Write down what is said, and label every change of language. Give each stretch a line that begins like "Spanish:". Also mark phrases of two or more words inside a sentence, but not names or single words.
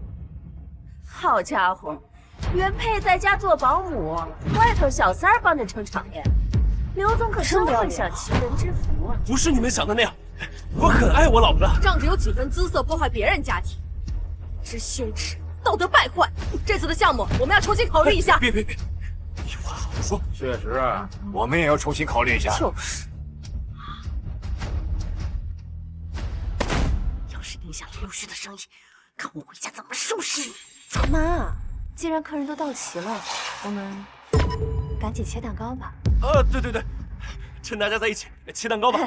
Chinese: 好家伙，原配在家做保姆，外頭小三兒幫着撐場面。劉總可真會享齊人之福啊！不是你們想的那樣，我很愛我老婆的，仗着有幾分姿色破壞別人家庭，之羞恥，道德敗壞。這次的項目我們要重新考慮一下。別，有話好好說。確實啊，我們也要重新考慮一下。就是，要是影響了陸續的生意，看我回家怎麼收拾你！媽，既然客人都到齊了，我們趕緊切蛋糕吧。對，趁大家在一起切蛋糕吧。